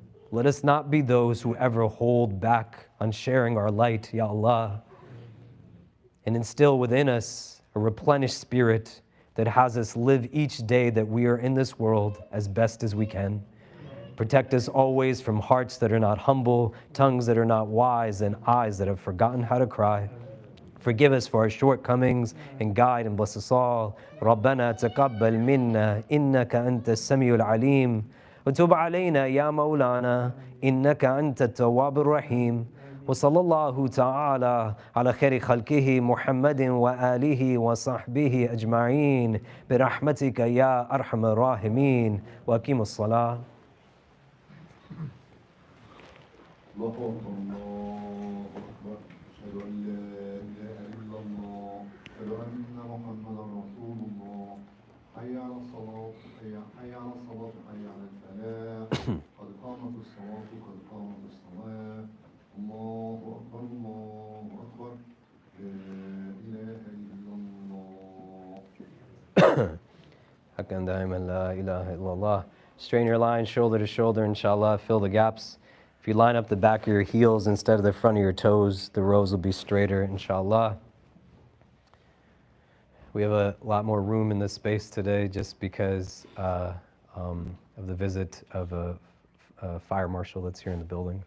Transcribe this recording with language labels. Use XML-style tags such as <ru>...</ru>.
<en>Let us not be those who ever hold back on sharing our light, Ya Allah, and instill within us a replenished spirit that has us live each day that we are in this world as best as we can. Protect us always from hearts that are not humble, tongues that are not wise, and eyes that have forgotten how to cry. Forgive us for our shortcomings and guide and bless us all.</en> <ar>ربنا تقبل منا إنك أنت السميع العليم وتب علينا يا مولانا إنك أنت التواب الرحيم وصلى الله تعالى على خير خلقه محمد وآله وصحبه أجمعين برحمتك يا أرحم الراحمين وأقيموا الصلاة. الله أكبر الله أكبر أشهد أن لا إله إلا الله أشهد أن محمدا رسول الله حي على الصلاة حي على الصلاة حي على الفلاح قد قامت الصلاة قد قامت الصلاة الله أكبر لا إله إلا الله. حقا دائما لا إله إلا الله.</ar> <en>Strain your lines shoulder to shoulder, inshallah. Fill the gaps. If you line up the back of your heels instead of the front of your toes, the rows will be straighter, inshallah. We have a lot more room in this space today just because of the visit of a fire marshal that's here in the building.</en>